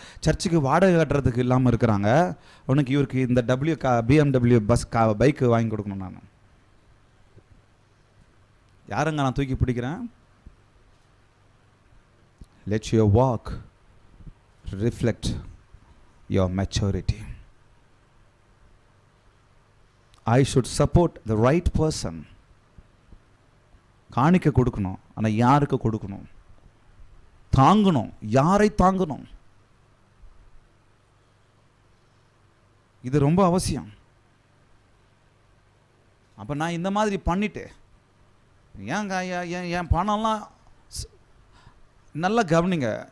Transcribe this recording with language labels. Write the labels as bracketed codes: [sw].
[ta] சர்ச்சுக்கு வாடகை கட்டுறதுக்கு இல்லாமல் இருக்கிறாங்க. உனக்கு இவருக்கு இந்த BMW பஸ் பைக்கு வாங்கி கொடுக்கணும். நான் யாருங்க நான் தூக்கி பிடிக்கிறேன்? [en] Let your walk reflect your maturity. I should support the right person. [ta] காணிக்க கொடுக்கணும், ஆனால் யாருக்கு கொடுக்கணும்? தாங்கணும், யாரை தாங்கணும்? இது ரொம்ப அவசியம். அப்போ நான் இந்த மாதிரி பண்ணிட்டேன், ஏங்க என் பணம்லாம் நல்லா கவனிங்க.